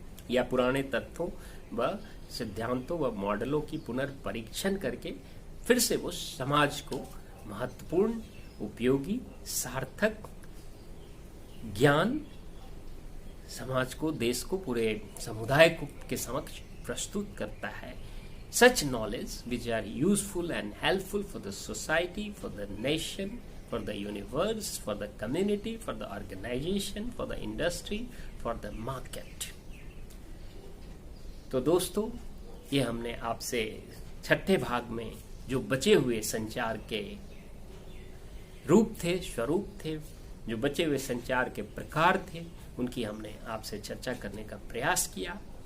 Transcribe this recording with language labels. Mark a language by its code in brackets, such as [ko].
[hi] या पुराने तथ्यों व सिद्धांतों व मॉडलों की पुनर्परीक्षण करके फिर से वो समाज को महत्वपूर्ण, उपयोगी, सार्थक ज्ञान समाज को, देश को, पूरे समुदाय को के समक्ष प्रस्तुत करता है। [en] Such knowledge which are useful and helpful for the society, for the nation, for the universe, for the community, for the organization, for the industry, for the market. [hi] तो दोस्तों, ये हमने आपसे छठे भाग में जो बचे हुए संचार के रूप थे, स्वरूप थे, जो बचे हुए संचार के प्रकार थे, उनकी हमने आपसे चर्चा करने का प्रयास किया।